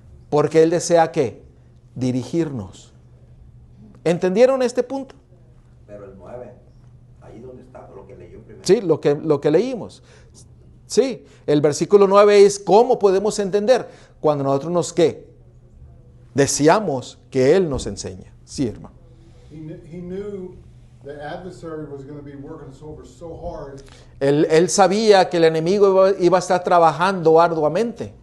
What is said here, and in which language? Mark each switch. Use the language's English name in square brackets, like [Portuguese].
[Spanish] Porque Él desea ¿qué? Dirigirnos. ¿Entendieron este punto? Pero el 9, ahí donde está, lo que leyó primero. Sí, lo que leímos. Sí, el versículo 9 es cómo podemos entender cuando nosotros nos ¿qué? Deseamos que Él nos enseñe. Sí, hermano. [English] He knew the adversary was going to be working us over so hard [Spanish] Él sabía que el enemigo iba a estar trabajando arduamente.